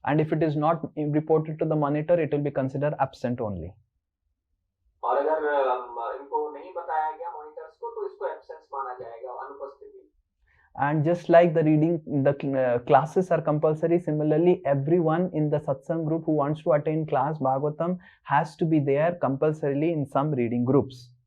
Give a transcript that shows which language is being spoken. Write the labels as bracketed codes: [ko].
[en] And if it is not reported to the monitor, it will be considered absent only. [hi] और अगर इनको नहीं बताया गया मॉनिटर्स को, तो इसको एब्सेंस माना जाएगा, अनुपस्थिति. [en] And just like the reading, the classes are compulsory. Similarly, everyone in the satsang group who wants to attend class Bhagavatam has to be there compulsorily in some reading groups.